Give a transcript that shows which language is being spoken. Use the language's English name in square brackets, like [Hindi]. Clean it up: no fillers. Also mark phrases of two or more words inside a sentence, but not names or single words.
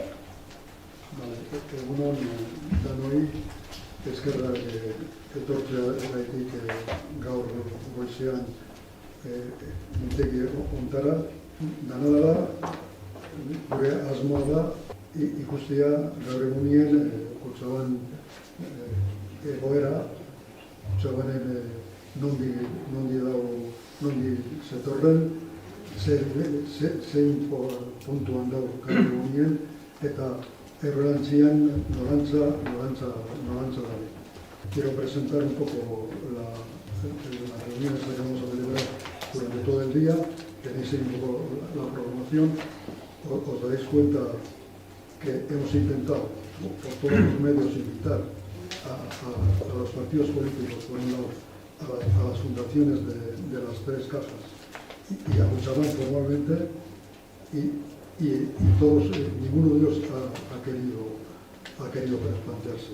[Basque] Egunon, danoi, eskerrak etortzea gaitik gaur goizean mintegi ontara, dana dela, gure asmoa da, ikustea gaur egunien Kutxabank egoera, Kutxabanken nondi zetorren, zein puntuan dago gaur egunien, eta errelantzian norantza dabe. [Spanish] Quiero presentar un poco las reuniones que vamos a celebrar durante todo el día. Tenéis ahí un poco la programación. Os daréis cuenta que hemos intentado, por todos los medios, invitar a los partidos políticos, por un lado, a las fundaciones de las tres cajas y a Kutxabank formalmente, y todos, ninguno de ellos ha querido plantearse.